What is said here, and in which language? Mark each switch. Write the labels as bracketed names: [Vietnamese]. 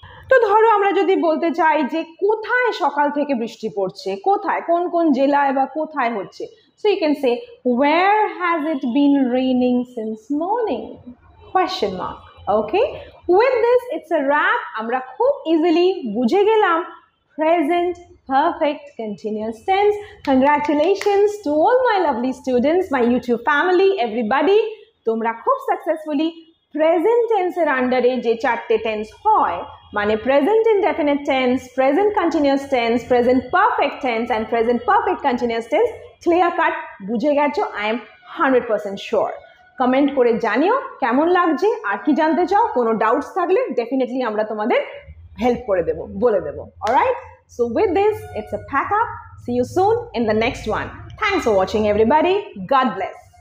[Bangla] তো ধরো আমরা যদি বলতে চাই যে কোথায় সকাল থেকে বৃষ্টি পড়ছে, কোথায়, কোন কোন জেলায় বা কোথায় হচ্ছে, [English] So you can say where has it been raining since morning? [Bangla] Question mark. [English] Okay, with this it's a wrap. [Bangla] আমরা খুব ইজিলি বুঝে গেলাম [English] present perfect continuous tense. Congratulations to all my lovely students, my YouTube family, everybody. [Bangla] তোমরা খুব successfully present টেন্সের আন্ডারে যে চারটে টেন্স হয়, মানে present indefinite tense, present continuous tense, present perfect tense and present perfect continuous tense clear cut বুঝে গেছো, [English] I am 100% sure. [Bangla] কমেন্ট করে জানিও কেমন লাগছে, আর কি জানতে চাও, কোনো ডাউটস থাকলে ডেফিনেটলি আমরা তোমাদের help করে দেবো, বলে দেবো। [English] Alright, so with this it's a pack up. See you soon in the next one. Thanks for watching everybody. God bless.